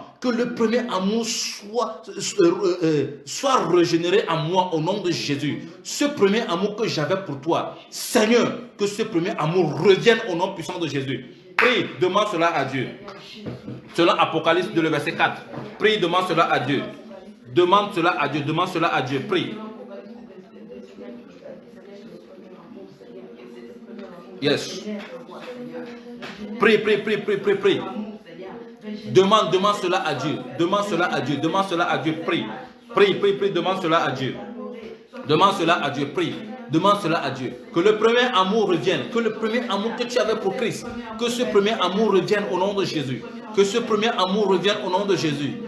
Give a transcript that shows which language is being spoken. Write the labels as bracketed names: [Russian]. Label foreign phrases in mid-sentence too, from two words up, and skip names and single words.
[French] Que le premier amour soit régénéré à moi au nom de Jésus. Ce premier amour que j'avais pour toi, Seigneur, que ce premier amour revienne au nom puissant de Jésus. Prie, demande cela à Dieu. Selon Apocalypse 2, le verset 4. Prie, demande cela à Dieu. Demande cela à Dieu, demande cela à Dieu. Prie. Yes. Prie, prie, prie, prie, prie, prie. Demande cela à Dieu. Demande cela à Dieu. Demande cela à Dieu. Prie. Prie, prie, prie. Demande cela à Dieu. Demande cela à Dieu. Prie. Demande cela à Dieu. Que le premier amour revienne. Que le premier amour que tu avais pour Christ. Que ce premier amour revienne au nom de Jésus. Que ce premier amour revienne au nom de Jésus.